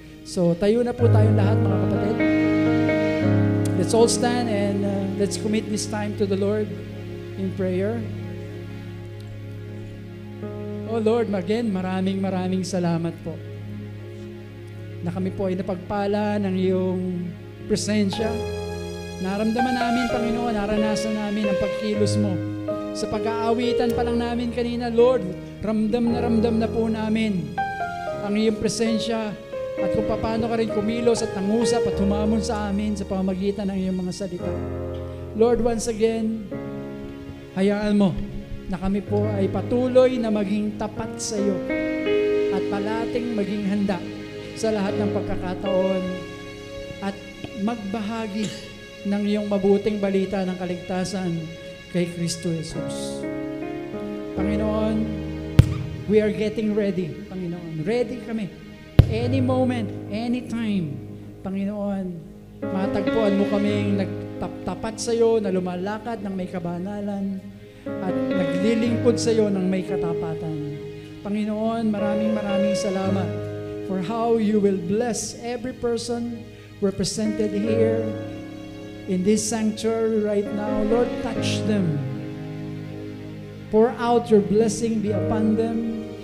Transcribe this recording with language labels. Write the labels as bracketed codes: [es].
[tl] So, tayo na po tayong lahat, mga kapatid. [en] Let's all stand and let's commit this time to the Lord in prayer. Oh Lord, again, [tl] maraming salamat po na kami po ay napagpala ng iyong presensya. Naramdaman namin, Panginoon, naranasan namin ang pagkilos mo. Sa pag-aawitan pa lang namin kanina, Lord, ramdam na po namin ang iyong presensya at kung paano ka rin kumilos at nangusap at humamon sa amin sa pamamagitan ng iyong mga salita. [en] Lord, once again, [tl] hayaan mo na kami po ay patuloy na maging tapat sa iyo at palating maging handa sa lahat ng pagkakataon at magbahagi ng iyong mabuting balita ng kaligtasan kay Kristo Jesus. [en] Panginoon, we are getting ready. [tl] Panginoon, ready kami. [en] Any moment, any time, [tl] Panginoon, matagpuan mo kaming nagtapat sa iyo na lumalakad ng may kabanalan at naglilingkod sa iyo ng may katapatan. Panginoon, maraming salamat [en] for how you will bless every person represented here in this sanctuary right now. Lord, touch them. Pour out your blessing be upon them.